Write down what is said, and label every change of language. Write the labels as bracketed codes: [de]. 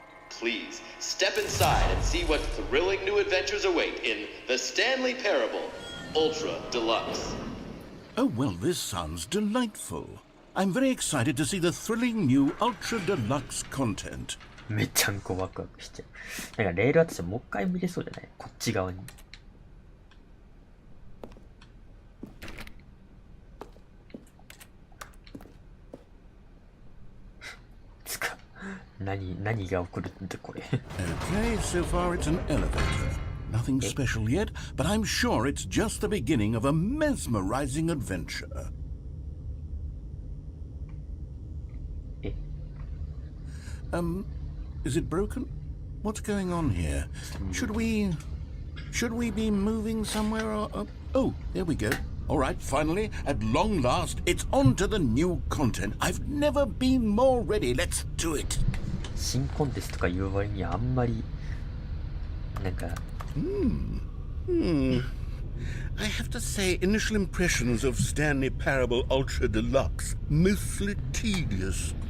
[en] Please step inside and see what thrilling new adventures await in the Stanley Parable Ultra Deluxe. Oh, well, this sounds delightful. I'm very excited to see the thrilling new Ultra Deluxe content. [ja] めっちゃんこワクワクしちゃう。なんかレール私もう一回見れそうじゃない？こっち側に。つか、何が起こるんだこれ。 [en] Okay, so far it's an elevator. Nothing special yet, but I'm sure it's just the beginning of a mesmerizing adventure. Is it broken? What's going on here? Should we be moving somewhere or... Oh, there we go. All right, finally, at long last, it's on to the new content. I've never been more ready. Let's do it. [ja] 新コンテンツとか言う割にはあんまりなんか [en] I have to say, initial impressions of Stanley Parable Ultra Deluxe, mostly tedious.